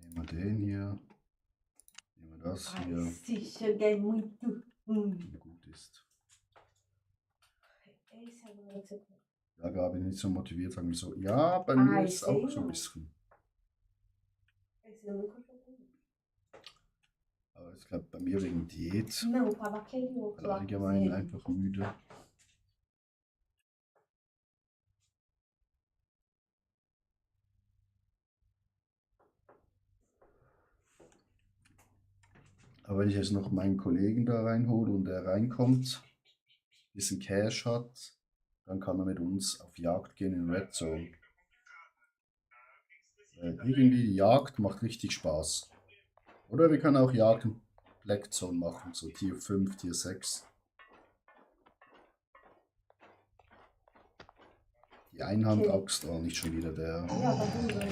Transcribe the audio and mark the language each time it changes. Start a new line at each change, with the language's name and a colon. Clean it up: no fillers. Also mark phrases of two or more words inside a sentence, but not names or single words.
German: den hier. Nehmen wir das
Portuguese: Ai,
German: hier.
Portuguese: se chega é muito.
German: Gut ist.
Portuguese: Esse agora você tem.
German: Ja, Gabi, nicht so motiviert, sagen wir so. Ja, bei Ah, mir ich ist auch sehe so ein noch. bisschen.
Portuguese: Esse eu nunca joguei.
German: Aber ich glaube, bei mir wegen Diät.
Portuguese: Não, tava aquele outro lá.
German: Allgemein
Portuguese: com
German: einfach müde. Aber wenn ich jetzt noch meinen Kollegen da reinhole und der reinkommt, ein bisschen Cash hat, dann kann er mit uns auf Jagd gehen in
English: Red Zone.
German: Irgendwie die Jagd macht richtig Spaß. Oder wir können auch Jagd in
English: Black Zone
German: machen, so Tier 5, Tier 6. Die Einhandaxt, oh, nicht schon wieder der. Ja,
Portuguese: tá tudo bem.